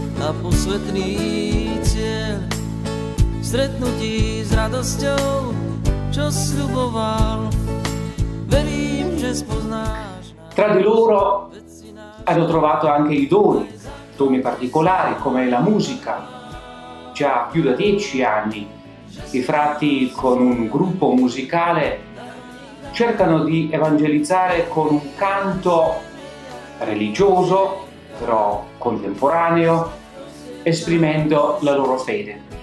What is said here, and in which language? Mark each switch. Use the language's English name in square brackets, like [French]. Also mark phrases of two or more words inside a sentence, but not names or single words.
[Slovak] za posvetný cieľ. Stretnutí s radosťou, čo sľuboval, verím, že spoznáš. [Italian] Tra di loro hanno trovato anche i doni particolari come la musica. Già più da 10 anni i frati con un gruppo musicale cercano di evangelizzare con un canto religioso, però contemporaneo, esprimendo la loro fede.